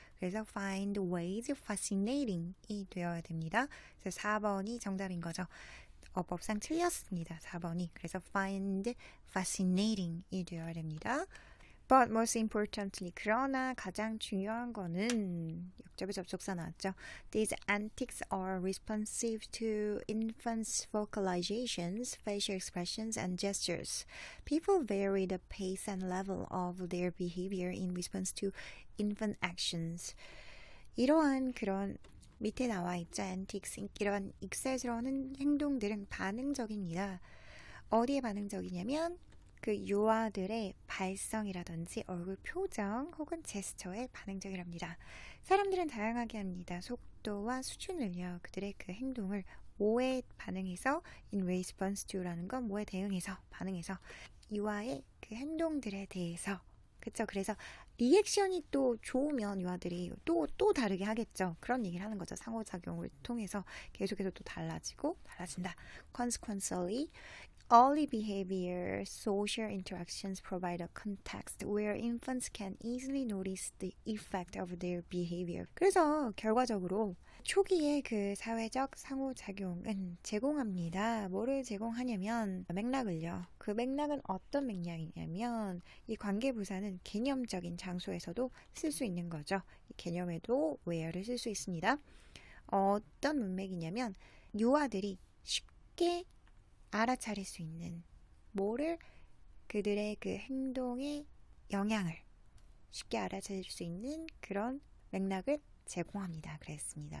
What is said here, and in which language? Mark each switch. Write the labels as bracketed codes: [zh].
[ko] 그래서 [en] find ways fascinating [ko] 이 되어야 됩니다. 그래서 4번이 정답인 거죠. 어법상 틀렸습니다. 4번이. 그래서 [en] find fascinating [ko] 이 되어야 됩니다. [en] But most importantly, [ko] 그러나 가장 중요한 거는 역접의 접속사 나왔죠. [en] These antics are responsive to infants' vocalizations, facial expressions, and gestures. People vary the pace and level of their behavior in response to infant actions. [ko] 이러한 그런 밑에 나와 있죠. antics, 이런 익살스러운 행동들은 반응적입니다. 어디에 반응적이냐면 그 유아들의 발성이라든지 얼굴 표정 혹은 제스처에 반응적이랍니다. 사람들은 다양하게 합니다. 속도와 수준을요. 그들의 그 행동을 뭐에 반응해서 in response to라는 건 뭐에 대응해서 반응해서 유아의 그 행동들에 대해서 그쵸? 그래서 리액션이 또 좋으면 유아들이 또 다르게 하겠죠. 그런 얘기를 하는 거죠. 상호작용을 통해서 계속해서 또 달라진다. [en] Consequently, early behavior social interactions provide a context where infants can easily notice the effect of their behavior. [ko] 그래서 결과적으로 초기의 그 사회적 상호작용은 제공합니다. 뭐를 제공하냐면 맥락을요. 그 맥락은 어떤 맥락이냐면 이 관계부사는 개념적인 장소에서도 쓸 수 있는 거죠. 이 개념에도 where를 쓸 수 있습니다. 어떤 문맥이냐면 유아들이 쉽게 알아차릴 수 있는 뭐를 그들의 그 행동의 영향을 쉽게 알아차릴 수 있는 그런 맥락을 제공합니다. 그랬습니다.